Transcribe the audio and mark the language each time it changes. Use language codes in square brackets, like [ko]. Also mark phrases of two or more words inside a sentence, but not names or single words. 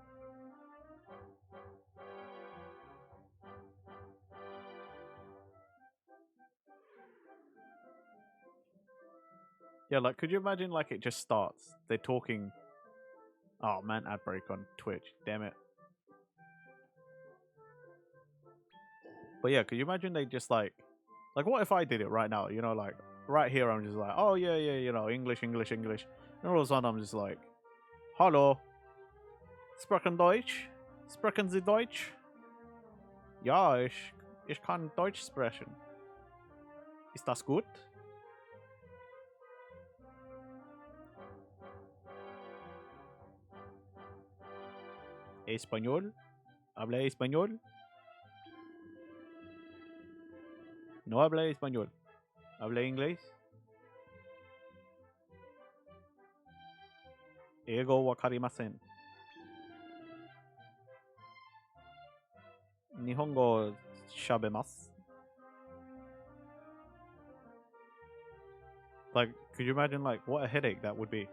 [en] Yeah, like, could you imagine, like, it just starts, they're talking... Oh, man, ad break on Twitch, damn it. But yeah, could you imagine they just, like, what if I did it right now, you know, like, right here I'm just like, oh, yeah, you know, English, and all of a sudden I'm just like, [de] hallo, sprechen Deutsch? Sprechen Sie Deutsch? Ja, ich kann Deutsch sprechen. Ist das gut? [es] Español? ¿Habla español? No habla español. ¿Habla inglés? [ja] 英語分かりません. 日本語しゃべます. [en] Like, could you imagine, like, what a headache that would be?